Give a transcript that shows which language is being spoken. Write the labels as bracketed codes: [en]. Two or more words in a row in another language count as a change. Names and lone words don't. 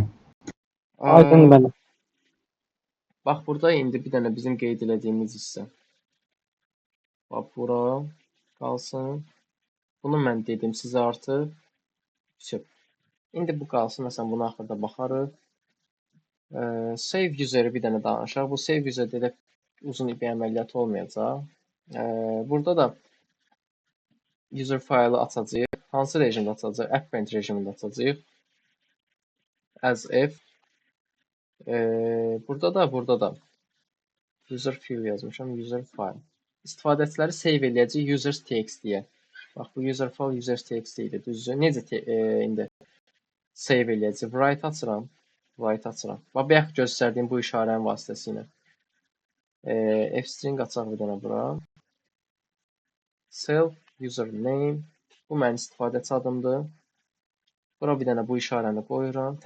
[az] Aydın mənə. Bax, burada indi bir dənə bizim qeyd elədiyimiz hissə. Bax, bura qalsın. Bunu mən dedim sizə artıq. İndi bu qalsın. Məsələn, buna axırda baxarıq. [en] Save user- [az] i bir dənə danışaq. Bu [en] save user- [az] də elə uzun bir əməliyyat olmayacaq. Burada da user faylı açacağıq. Hansı rejimdə açacağıq? Append rejimində açacağıq. [en] As if. [az] Burada da [en] user file [az] yazmışam. [en] User file. [az] İstifadəçiləri save eləyəcək users.txt-yə. Bax, bu [en] user file [az] users.txt idi. Düzdür? Necə indi save eləyəcək? Write açıram. Write açıram. Bax, bayaq göstərdiyim bu işarənin vasitəsilə. F-string açaq bir dənə bura. [en] Self username. [az] Bu mənim istifadəçi adımdır. Bura bir dənə bu işarəni qoyuram.